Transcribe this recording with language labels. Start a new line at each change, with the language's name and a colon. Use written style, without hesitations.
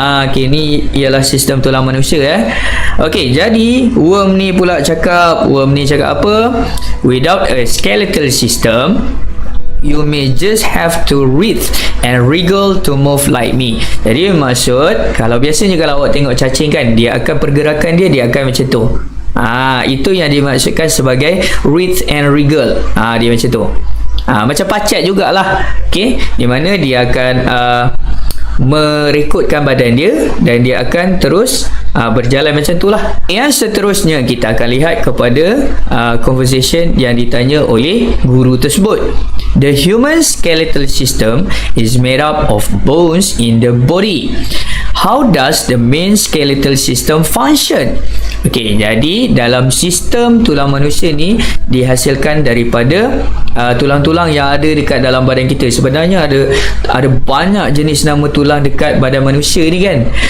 Malay: Okay, ni ialah sistem tulang manusia Okey, jadi worm ni cakap apa?
English: Without a skeletal system, you may just have to writhe and wriggle to move like me.
Malay: Jadi maksud, kalau biasanya kalau awak tengok cacing kan, dia akan pergerakan dia akan macam tu. Itu yang dimaksudkan sebagai
English: writhe and wriggle.
Malay: Dia macam tu. Macam pacat jugalah. Okey, di mana dia akan merekodkan badan dia dan dia akan terus berjalan macam itulah. Yang seterusnya kita akan lihat kepada conversation yang ditanya oleh guru tersebut.
English: The human skeletal system is made up of bones in the body. How does the main skeletal system function?
Malay: Okey, jadi dalam sistem tulang manusia ni dihasilkan daripada tulang-tulang yang ada dekat dalam badan kita. Sebenarnya ada banyak jenis nama tulang dekat badan manusia ni kan.